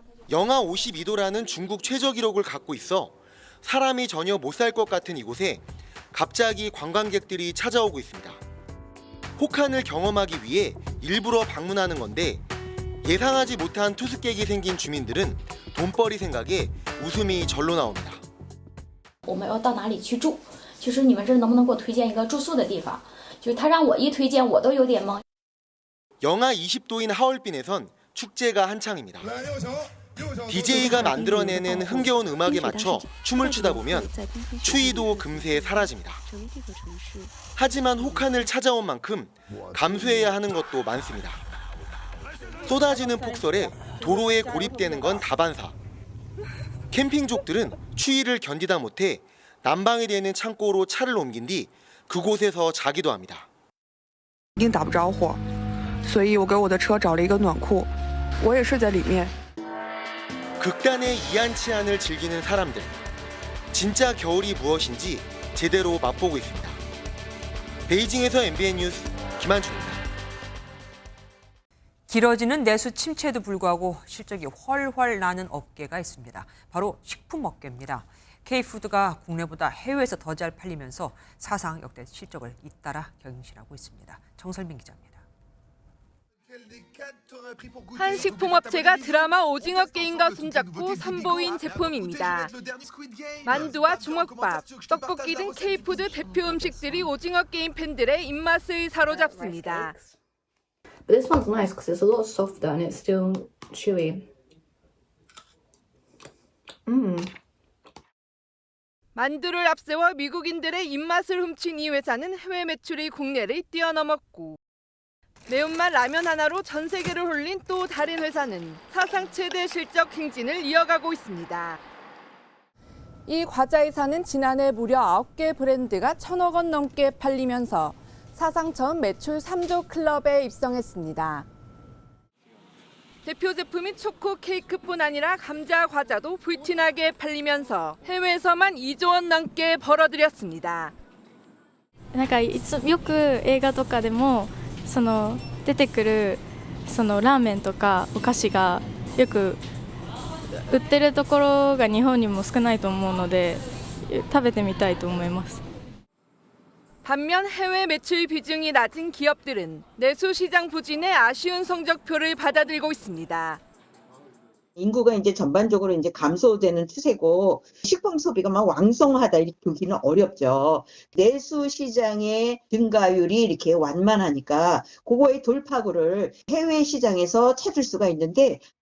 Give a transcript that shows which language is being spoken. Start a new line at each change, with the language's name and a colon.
Korean: 영하 52도라는 중국 최저 기록을 갖고 있어 사람이 전혀 못 살 것 같은 이곳에 갑자기 관광객들이 찾아오고 있습니다. 혹한을 경험하기 위해 일부러 방문하는 건데 예상하지 못한 투숙객이 생긴 주민들은 돈벌이 생각에 웃음이 절로 나옵니다.
Chinese: 我们要到哪里去住？就是你们这能不能给我推荐一个住宿的地方？就是他让我一推荐，我都有点懵。
Korean: 영하 20도인 하얼빈에선 축제가 한창입니다. DJ가 만들어내는 흥겨운 음악에 맞춰 춤을 추다 보면 추위도 금세 사라집니다. 하지만 혹한을 찾아온 만큼 감수해야 하는 것도 많습니다. 쏟아지는 폭설에 도로에 고립되는 건 다반사. 캠핑족들은 추위를 견디다 못해 난방이 되는 창고로 차를 옮긴 뒤 그곳에서 자기도 합니다.
Chinese: 已经打不着火，所以我给我的车找了一个暖库，我也睡在里面。
Korean: 극단의 이한치한을 즐기는 사람들. 진짜 겨울이 무엇인지 제대로 맛보고 있습니다. 베이징에서 MBN 뉴스 김한준입니다. 길어지는 내수 침체에도 불구하고 실적이 훨훨 나는 업계가 있습니다. 바로 식품업계입니다. K푸드가 국내보다 해외에서 더 잘 팔리면서 사상 역대 실적을 잇따라 경신하고 있습니다. 정설민 기자입니다. 한 식품업체가 드라마 오징어 게임과 손잡고 선보인 제품입니다. 만두와 주먹밥, 떡볶이 등 K푸드 대표 음식들이 오징어 게임 팬들의 입맛을 사로잡습니다.
English: This one's nice because it's a lot softer and it's still chewy.
Korean: 만두를 앞세워 미국인들의 입맛을 훔친 이 회사는 해외 매출이 국내를 뛰어넘었고 매운맛 라면 하나로 전 세계를 홀린 또 다른 회사는 사상 최대 실적 행진을 이어가고 있습니다. 이 과자 회사는 지난해 무려 9개 브랜드가 1,000억 원 넘게 팔리면서 사상 처음 매출 3조 클럽에 입성했습니다. 대표 제품인 초코 케이크뿐 아니라 감자 과자도 불티나게 팔리면서 해외에서만 2조 원 넘게 벌어들였습니다.
Japanese: なんかよく映画とかでも出てくるラーメンとかお菓子がよく売ってるところが日本にも少ないと思うので食べてみたいと思います。
Korean: 반면 해외 매출 비중이 낮은 기업들은 내수 시장 부진의 아쉬운 성적표를 받아들고 있습니다. 인구가 이제 전반적으로 이제 감소되는 추세고 식품 소비가 막 왕성하다 이렇게 보기는 어렵죠. 내수 시장의 증가율이 이렇게 완만하니까 그거의 돌파구를 해외 시장에서 찾을 수가 있는데